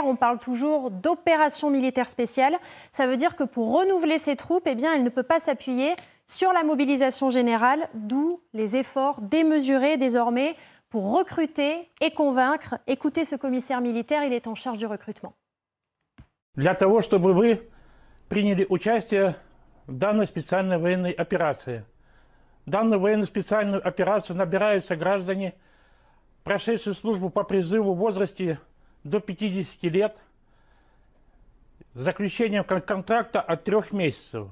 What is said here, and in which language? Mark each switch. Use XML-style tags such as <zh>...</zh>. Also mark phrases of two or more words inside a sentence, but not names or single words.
<fr>On parle toujours d'opération militaire spéciale. Ça veut dire que pour renouveler ses troupes, elle ne peut pas s'appuyer sur la mobilisation générale, d'où les efforts démesurés désormais pour recruter et convaincre. Écoutez ce commissaire militaire, il est en charge du recrutement.</fr> <ru>Для того, чтобы вы приняли участие в данной специальной военной операции. Данную военную специальную операцию набираются граждане, прошедшие службу по призыву в возрасте до 50 лет, с заключением контракта от 3 месяцев.</ru>